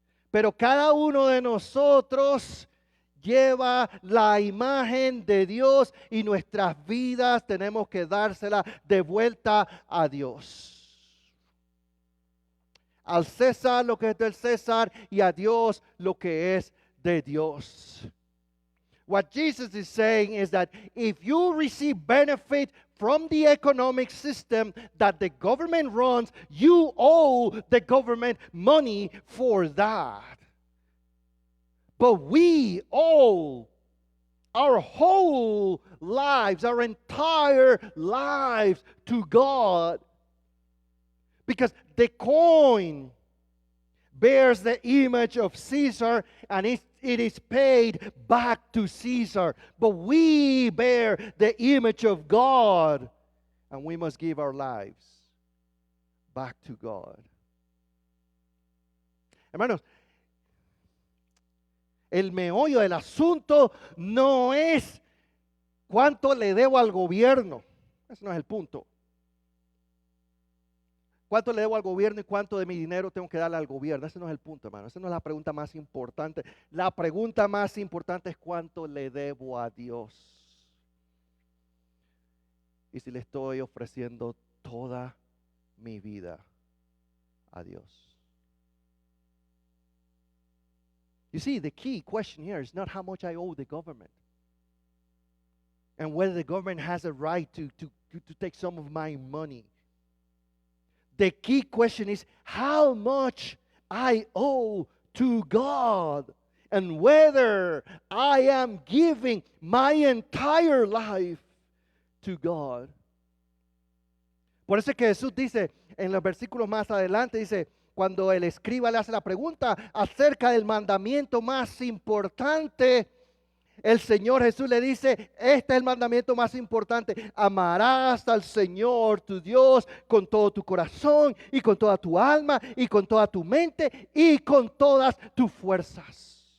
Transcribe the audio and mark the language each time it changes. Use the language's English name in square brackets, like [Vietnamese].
[Spanish] Pero cada uno de nosotros lleva la imagen de Dios y nuestras vidas tenemos que dársela de vuelta a Dios. Al César lo que es del César y a Dios lo que es de Dios. [English] What Jesus is saying is that if you receive benefit from the economic system that the government runs, you owe the government money for that. But we owe our whole lives, our entire lives to God. Because the coin bears the image of Caesar, and it is paid back to Caesar. But we bear the image of God, and we must give our lives back to God. [Spanish] Hermanos, el meollo del asunto no es cuánto le debo al gobierno. Ese no es el punto. ¿Cuánto le debo al gobierno y cuánto de mi dinero tengo que darle al gobierno? Ese no es el punto, hermano. Esa no es la pregunta más importante. La pregunta más importante es cuánto le debo a Dios. Y si le estoy ofreciendo toda mi vida a Dios. [English] You see, the key question here is not how much I owe the government and whether the government has a right to take some of my money. The key question is how much I owe to God and whether I am giving my entire life to God. [Spanish] Por eso es que Jesús dice en los versículos más adelante, dice, cuando el escriba le hace la pregunta acerca del mandamiento más importante, el Señor Jesús le dice, este es el mandamiento más importante: amarás al Señor tu Dios con todo tu corazón y con toda tu alma y con toda tu mente y con todas tus fuerzas.